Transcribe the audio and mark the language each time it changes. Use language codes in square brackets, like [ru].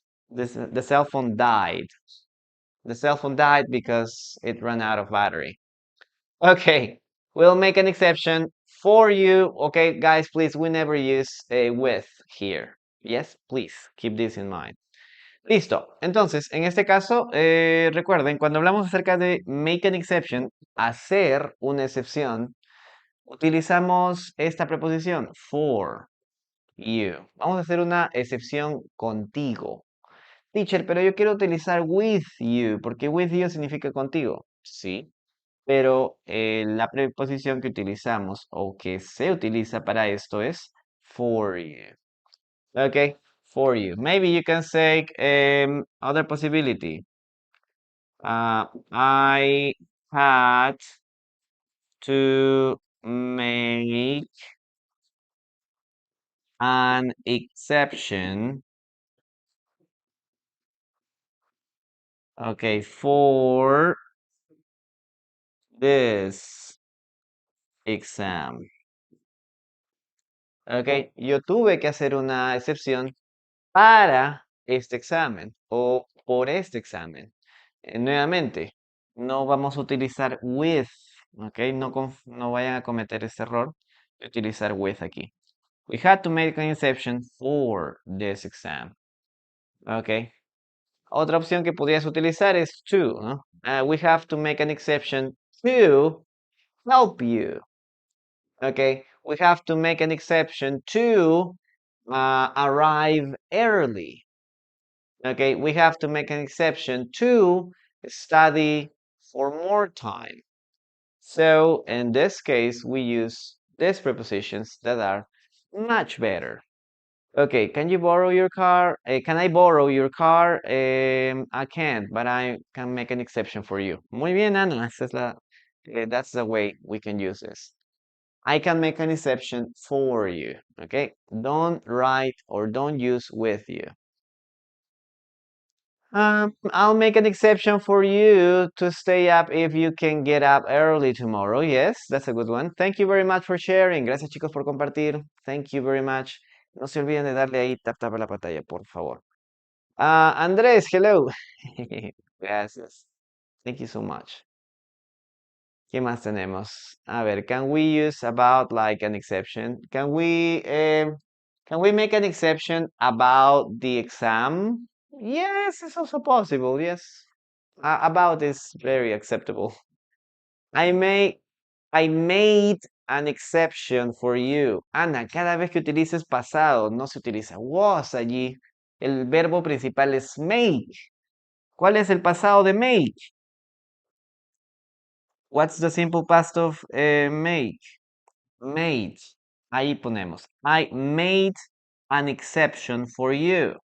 [en] The cell phone died. The cell phone died because it ran out of battery. Okay, we'll make an exception for you. Okay, guys, please, we never use a with here. Yes, please, keep this in mind. [es] Listo. Entonces, en este caso, recuerden, cuando hablamos acerca de [en] make an exception, [es] hacer una excepción, utilizamos esta preposición, [en] for you. [es] Vamos a hacer una excepción contigo. Teacher, pero yo quiero utilizar [en] with you, [es] porque with you significa contigo. Sí, pero la preposición que utilizamos o que se utiliza para esto es [en] for you. Okay, for you. Maybe you can say other possibility. I had to make an exception. Okay, for this exam. [es] Okay, yo tuve que hacer una excepción para este examen o por este examen. Nuevamente, no vamos a utilizar with, ¿ok? No vayan a cometer ese error de utilizar with aquí. [en] We had to make an exception for this exam, ¿ok? [es] Otra opción que podrías utilizar es to, ¿no? [en] We have to make an exception to help you, ¿ok? We have to make an exception to arrive early. Okay, we have to make an exception to study for more time. So in this case, we use these prepositions that are much better. Okay, can you borrow your car? Can I borrow your car? I can't, but I can make an exception for you. [es] Muy bien, [en] Ana. That's the way we can use this. I can make an exception for you. Okay, don't write or don't use with you. I'll make an exception for you to stay up if you can get up early tomorrow. Yes, that's a good one. Thank you very much for sharing. [es] Gracias, chicos, por compartir. [en] Thank you very much. [es] No se olviden de darle ahí tap tap a la pantalla, por favor. [en] Andrés, hello. Gracias. Thank you so much. [es] ¿Qué más tenemos? A ver, [en] can we use about like an exception? Can we make an exception about the exam? Yes, it's also possible. Yes. About is very acceptable. I made I made an exception for you. [es] Ana, cada vez que utilices pasado, no se utiliza was allí. El verbo principal es make. ¿Cuál es el pasado de make? [en] What's the simple past of make? Made. [es] Ahí ponemos. [en] I made an exception for you.